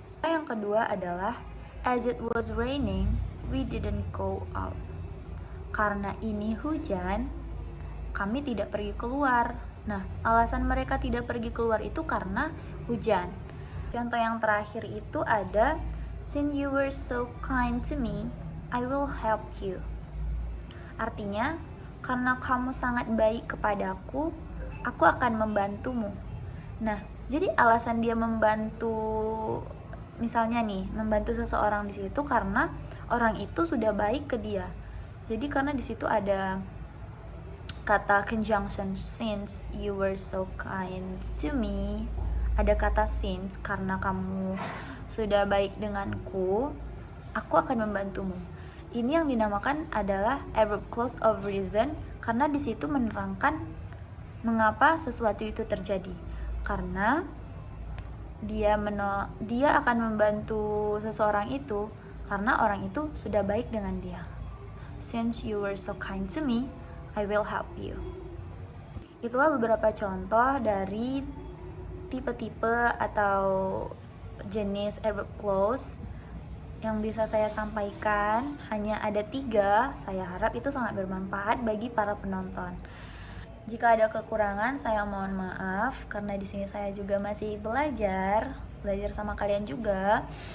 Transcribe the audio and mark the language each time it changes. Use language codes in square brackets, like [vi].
[id] Yang kedua adalah [en] as it was raining, we didn't go out. [id] Karena ini hujan, kami tidak pergi keluar. Nah, alasan mereka tidak pergi keluar itu karena hujan. Contoh yang terakhir itu ada [en] since you were so kind to me, I will help you. [id] Artinya, karena kamu sangat baik kepadaku, aku akan membantumu. Nah, jadi alasan dia membantu, misalnya nih, membantu seseorang di situ karena orang itu sudah baik ke dia. Jadi karena di situ ada kata conjunction [en] since you were so kind to me, [id] ada kata since karena kamu sudah baik denganku, aku akan membantumu. Ini yang dinamakan adalah adverb clause of reason karena di situ menerangkan mengapa sesuatu itu terjadi. Karena dia akan membantu seseorang itu karena orang itu sudah baik dengan dia. [en] Since you were so kind to me, I will help you. [id] Itulah beberapa contoh dari tipe-tipe atau jenis adverb clause yang bisa saya sampaikan. Hanya ada 3. Saya harap itu sangat bermanfaat bagi para penonton. Jika ada kekurangan, saya mohon maaf karena di sini saya juga masih belajar sama kalian juga.